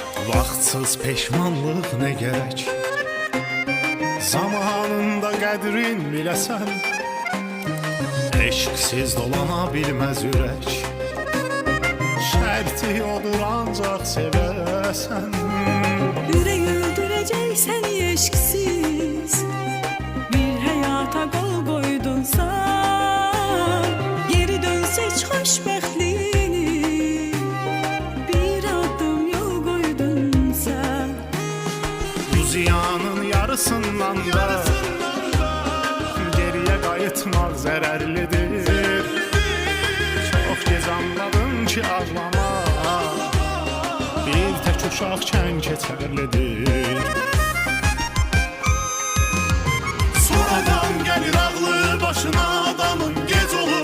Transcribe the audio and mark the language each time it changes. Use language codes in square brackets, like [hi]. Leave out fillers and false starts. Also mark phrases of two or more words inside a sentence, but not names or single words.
[az] Vaxtsız peşmanlıq nə gərək? Zamanında qədrin biləsən, eşqsiz dolana bilməz ürək. Şərti odur ancaq sevəsən. [tr] Yürek öldürecek seni eşksiz, bir hayata kol koydun sen. Geri dönsek xoşbəxtliğini, bir adım yol koydun sen. [az] Bu ziyanın yarısından da geriye qayıtmaq zərərlidir. Çox gec anladım ki ağlama bir tək uşaqkən keçərlidir. Sonradan gəlir ağlı başına adamın gec olur.